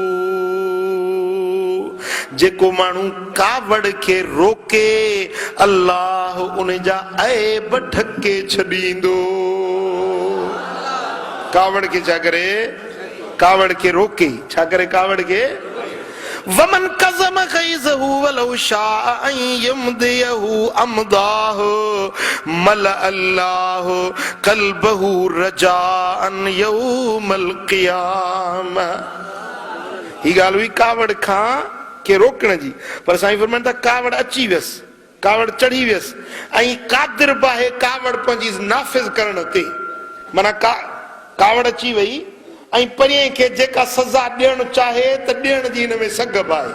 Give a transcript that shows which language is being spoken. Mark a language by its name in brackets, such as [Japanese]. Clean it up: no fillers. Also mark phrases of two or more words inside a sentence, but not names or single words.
[Sindhi] जेको माण्हू कावड़ खे रोके अल्लाह उन जा ऐब ढके छॾींदो। कावड़ खे छा करे? कावड़ खे रोके, छा करे? कावड़ खे [Arabic] ومن كظم غيظه ولو شاء أن يمضيه أمضاه ملأ الله قلبه رجاء يوم القيامة. [Sindhi] ही ॻाल्हि हुई कावड़ खां के रोकण जी, पर साईं फरमाइनि था कावड़ अची वियसि, कावड़ चढ़ी वियसि ऐं कादिर बाहे कावड़ पंहिंजी नाफ़िज़ करण ते, माना कावड़ अची वई ऐं परीअं खे जेका सज़ा ॾियणु चाहे त ॾियण जी हिन में सघब आहे।